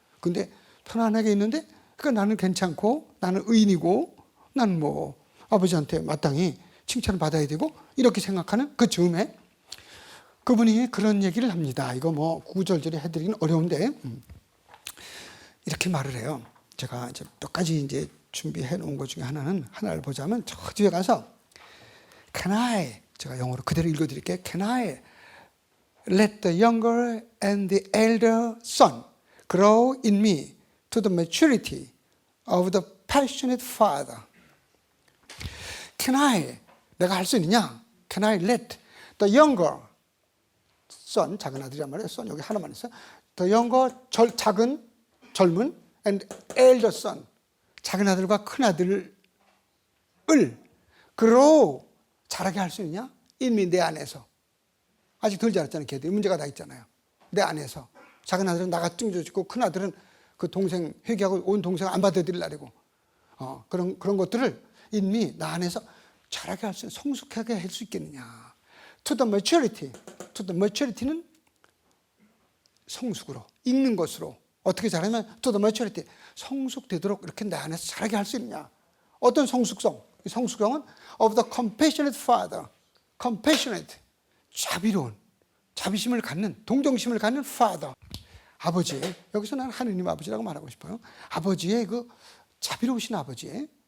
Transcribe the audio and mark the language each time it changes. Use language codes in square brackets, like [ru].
[ko] 근데 편안하게 있는데, 그러니까 나는 괜찮고, 나는 의인이고, 나는 뭐 아버지한테 마땅히 칭찬을 받아야 되고, 이렇게 생각하는 그 즈음에 그분이 그런 얘기를 합니다. 이거 뭐 구구절절히 해드리긴 어려운데 이렇게 말을 해요. 제가 이제 몇 가지 이제 준비해 놓은 것 중에 하나를 보자면, 저 뒤에 가서 [en] Can I, [ko] 제가 영어로 그대로 읽어드릴게요. [en] Can I let the younger and the elder son grow in me to the maturity of the passionate father? Can I, [ko] 내가 할 수 있느냐? [en] Can I let the younger son, [ko] 작은 아들이란 말이에요. son 여기 하나만 있어요. [en] The younger, [ko] 젊은 [en] and elder son, [ko] 작은 아들과 큰 아들을 grow, 자라게 할 수 있냐? 이미 내 안에서. 아직 덜 자랐잖아요. 걔들 문제가 다 있잖아요. 내 안에서. 작은 아들은 나가 뚱겨지고, 큰 아들은 그 동생 회개하고 온 동생 안 받아들이려고. 그런 것들을 이미 나 안에서 자라게 할 수 있는, 성숙하게 할 수 있겠느냐. [en] To the maturity. To the maturity [ko] 는 성숙으로, 읽는 것으로. 어떻게 자라면 [en] to the maturity, [ko] 성숙되도록 이렇게 내 안에서 자라게 할 수 있느냐. 어떤 성숙성? 이 성숙성은 [en] of the compassionate father. [ko] compassionate, 자비로운, 자비심을 갖는, 동정심을 갖는 father. 아버지의, 여기서 나는 하느님 아버지라고 말하고 싶어요. 아버지의 그 자비로우신 아버지의